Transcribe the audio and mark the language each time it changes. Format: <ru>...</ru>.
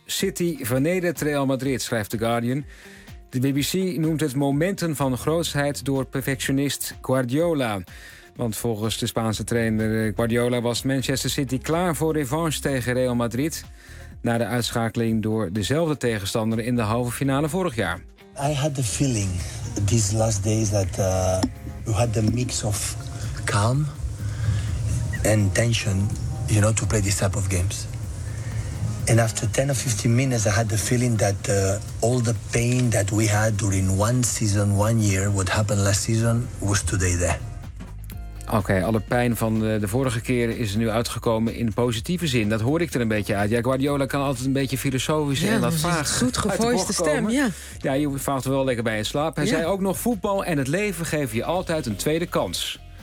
<nl>City vernedert Real Madrid, schrijft The Guardian. De BBC noemt het momenten van grootsheid door perfectionist Guardiola. Want volgens de Spaanse trainer Guardiola was Manchester City klaar voor revanche tegen Real Madrid na de uitschakeling door dezelfde tegenstander in de halve finale vorig jaar.</nl> <en>I had the feeling these last days that we had the mix of calm and tension, you know, to play this type of games. And after 10 or 15 minutes, I had the feeling that all the pain that we had during one season, one year, what happened last season, was today there.</en> <nl>Oké, alle pijn van de vorige keer is er nu uitgekomen in positieve zin. Dat hoor ik er een beetje uit. Ja, Guardiola kan altijd een beetje filosofisch en dat vaag. Goed gevoiste stem, ja. Ja, je valt er wel lekker bij in slaap. Hij zei ook nog, voetbal en het leven geven je altijd een tweede kans.</nl>